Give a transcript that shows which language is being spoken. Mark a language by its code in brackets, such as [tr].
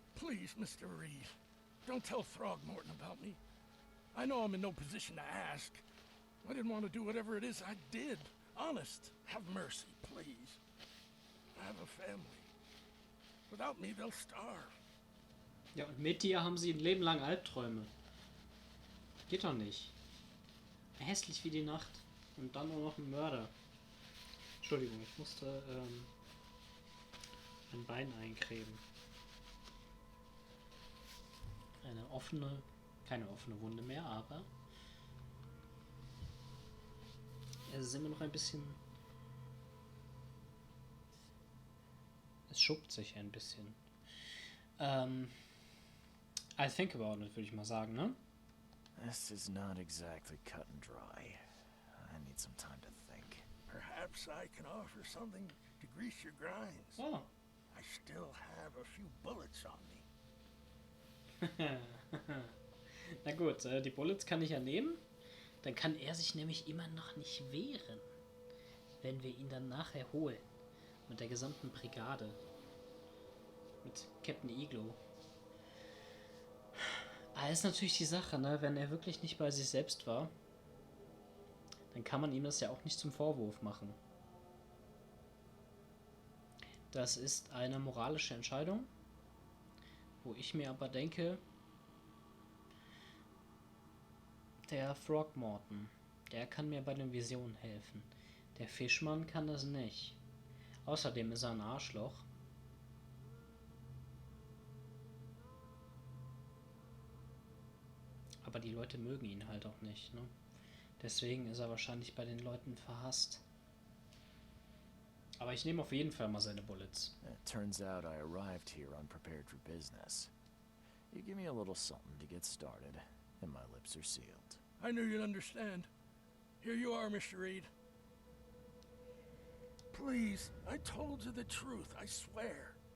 [en] Please, Mr. Reed, don't tell Throgmorton about me. I know I'm in no position to ask. I didn't want to do whatever it is I did. Honest, have mercy, please. I have a family. Without me, they'll starve. [de] Ja, und mit dir haben sie ein Leben lang Albträume. Geht doch nicht. Hässlich wie die Nacht. Und dann nur noch ein Mörder. Entschuldigung, ich musste ein Bein eincremen. Keine offene Wunde mehr, aber es ist immer noch ein bisschen. Es schuppt sich ein bisschen. [en] I think about it, [de] würde ich mal sagen, ne? [en] This is not exactly cut and dry. I need some time to think. Perhaps I can offer something to grease your grinds. Oh. I still have a few bullets on me. [de] Na gut, die Bullets kann ich ja nehmen. Dann kann er sich nämlich immer noch nicht wehren, wenn wir ihn dann nachher holen. Mit der gesamten Brigade. Mit Captain Iglo. Aber ist natürlich die Sache, ne? Wenn er wirklich nicht bei sich selbst war, dann kann man ihm das ja auch nicht zum Vorwurf machen. Das ist eine moralische Entscheidung, wo ich mir aber denke, der Throgmorton, der kann mir bei den Visionen helfen. Der Fischmann kann das nicht. Außerdem ist er ein Arschloch. Aber die Leute mögen ihn halt auch nicht, ne? Deswegen ist er wahrscheinlich bei den Leuten verhasst. Aber ich nehme auf jeden Fall mal seine Bullets. [en] It turns out I arrived here unprepared for business. You give me a little something to get started, and my lips are sealed. I knew you'd understand. Here you are, Mr. Reed. Please, I told you the truth, I swear.